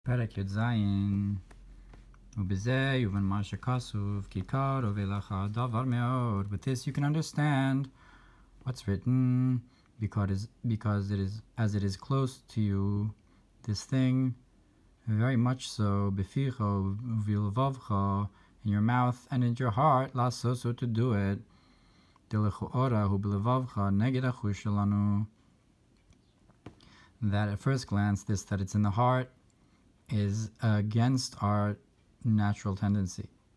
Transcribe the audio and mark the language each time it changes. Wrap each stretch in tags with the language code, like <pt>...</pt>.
<he>פרק י"ז ובזה יובן מה שכתוב כי קרוב אליך דבר מאוד.</he> <en>With this you can understand what's written because it is as it is close to you, this thing, very much so,</en> <he>בפיך ובלבבך,</he> <en>in your mouth and in your heart,</en> <he>לעשות</he> <en>so to do it.</en> <he>דלכאורה הוא בלבבך נגד החוש שלנו.</he> <en>That at first glance, this that it's in the heart is against our natural tendency.</en>